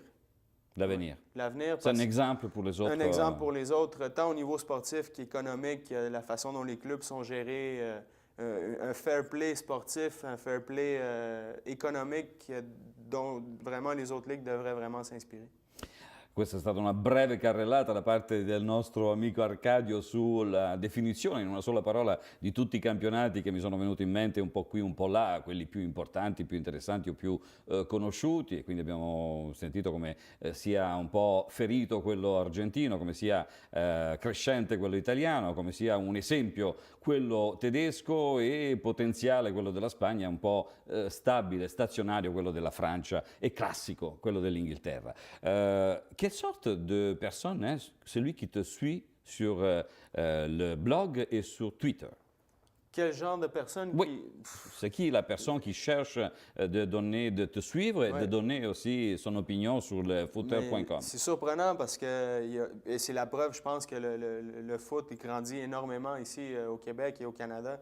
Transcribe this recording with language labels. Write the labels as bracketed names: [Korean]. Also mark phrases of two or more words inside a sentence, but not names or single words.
[French] L'avenir. L'avenir. C'est un exemple pour les autres. Un exemple pour les autres, tant au niveau sportif qu'économique, la façon dont les clubs sont gérés, un [English] fair play [French] sportif, un [English] fair play [French] économique dont vraiment les autres ligues devraient vraiment s'inspirer. [Italian] Questa è stata una breve carrellata da parte del nostro amico Arcadio sulla definizione in una sola parola di tutti i campionati che mi sono venuti in mente un po' qui, un po' là, quelli più importanti, più interessanti o più conosciuti, e quindi abbiamo sentito come sia un po' ferito quello argentino, come sia crescente quello italiano, come sia un esempio quello tedesco e potenziale quello della Spagna, un po' stabile, stazionario quello della Francia e classico quello dell'Inghilterra. [French] Quelle sorte de personne est celui qui te suit sur le blog et sur Twitter? Quel genre de personne Oui. C'est qui la personne qui cherche de te suivre et de donner aussi son opinion sur le footer.com? C'est surprenant parce que, et c'est la preuve, je pense, que le foot il grandit énormément ici au Québec et au Canada.